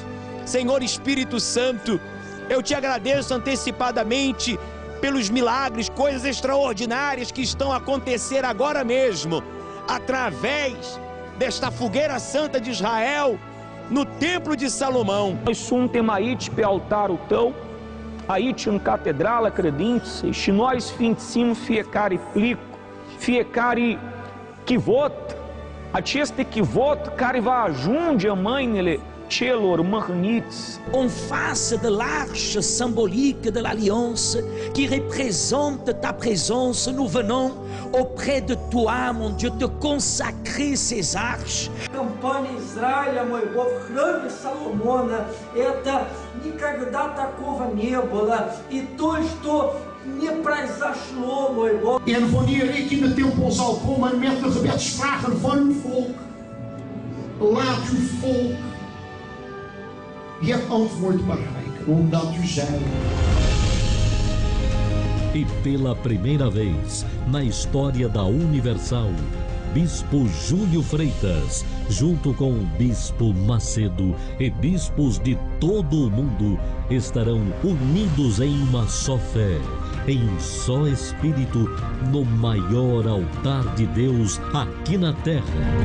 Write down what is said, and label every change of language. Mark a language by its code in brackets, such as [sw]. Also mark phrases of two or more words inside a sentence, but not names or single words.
[pt] Senhor Espírito Santo, eu te agradeço antecipadamente pelos milagres, coisas extraordinárias que estão a acontecer agora mesmo, através desta fogueira santa de Israel, no Templo de Salomão. [ro] Nós suntem aici pe altarul tău, aici în catedrală credinței, și noi sfințim fiecare plic, fiecare chivot, acest chivot care va ajunge în mâinile celor mâhniți. [fr] En face de l'arche symbolique de l'Alliance qui représente ta présence, nous venons auprès de toi, mon Dieu, te consacrer ces arches. [ru] Компания Израиля моего в храме Соломона это никогда такого не было, и то, что не произошло, мой Бог. [nl] En wanneer ik in de tempel zal komen met de gebedsvragen van uw volk, laat uw volk het antwoord bereiken, omdat u zei. [pt] E pela primeira vez na história da Universal, Bispo Júlio Freitas, junto com o Bispo Macedo e bispos de todo o mundo, estarão unidos em uma só fé, em um só Espírito, no maior altar de Deus aqui na Terra.